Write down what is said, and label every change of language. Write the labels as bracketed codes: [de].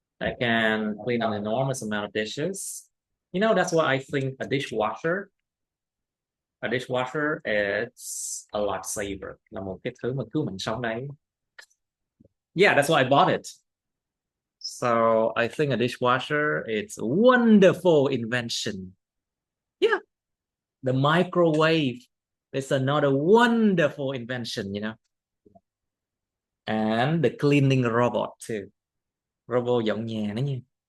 [en] I can clean an enormous amount of dishes. You know, that's why I think a dishwasher is a lifesaver, [vi] là một cái thứ mà cứu mạng sống đấy. [en] Yeah, that's why I bought it. So I think a dishwasher, it's a wonderful invention. Yeah. The microwave is another wonderful invention, you know. And the cleaning robot too. [vi] Robot dọn nhà nữa nha.